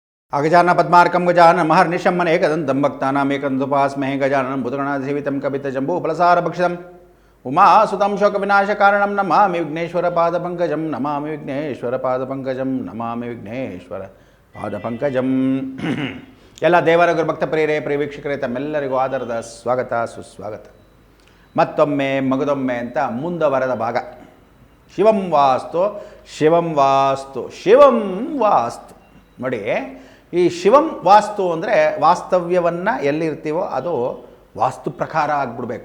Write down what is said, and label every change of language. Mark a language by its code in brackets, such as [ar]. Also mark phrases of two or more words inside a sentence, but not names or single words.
[sa] अगजानन पद्मार्कं गजाननं महर्निशं मनेकदन्तं भक्तानामेकदन्तुपास्महे गजाननं भूतगणाधिसेवितं कपितजम्बूफलसारभक्षितम् उमासुतं शोकविनाशकारणं नमामि विघ्नेश्वरपादपङ्कजं नमामि विघ्नेश्वरपादपङ्कजं नमामि विघ्नेश्वरपादपङ्कजಂ [kn] ಎಲ್ಲ ದೇವರ ಭಕ್ತ ಪ್ರಿಯರೇ ವೀಕ್ಷಕರೇ ತಮ್ಮೆಲ್ಲರಿಗೂ ಆದರದ ಸ್ವಾಗತ ಸುಸ್ವಾಗತ. ಮತ್ತೊಮ್ಮೆ ಮಗದೊಮ್ಮೆ ಅಂತ ಮುಂದುವರೆದ ಭಾಗ. [sa] ಶಿವಂ ವಾಸ್ತು ಶಿವಂ ವಾಸ್ತು ಶಿವಂ ವಾಸ್ತು. [kn] ನೋಡಿ, ಈ ಶಿವಂ ವಾಸ್ತು ಅಂದರೆ ವಾಸ್ತವ್ಯವನ್ನು ಎಲ್ಲಿರ್ತೀವೋ ಅದು ವಾಸ್ತು ಪ್ರಕಾರ ಆಗಿಬಿಡಬೇಕು.